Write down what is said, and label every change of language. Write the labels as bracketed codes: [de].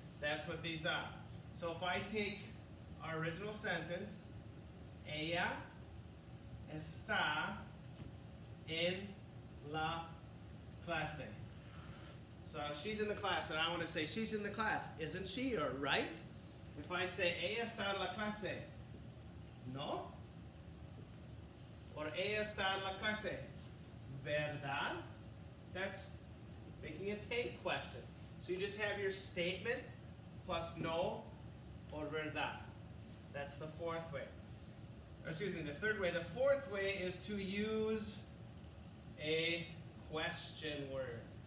[en] That's what these are. So if I take our original sentence, [es] ella está en la clase. [en] So she's in the class, and I want to say she's in the class, isn't she, or right? If I say [es] ella está en la clase, no? Or ella está en la clase, verdad? [en] That's making a tag question. So you just have your statement plus no or verdad. That's the fourth way. Excuse me, the third way. The fourth way is to use a question word.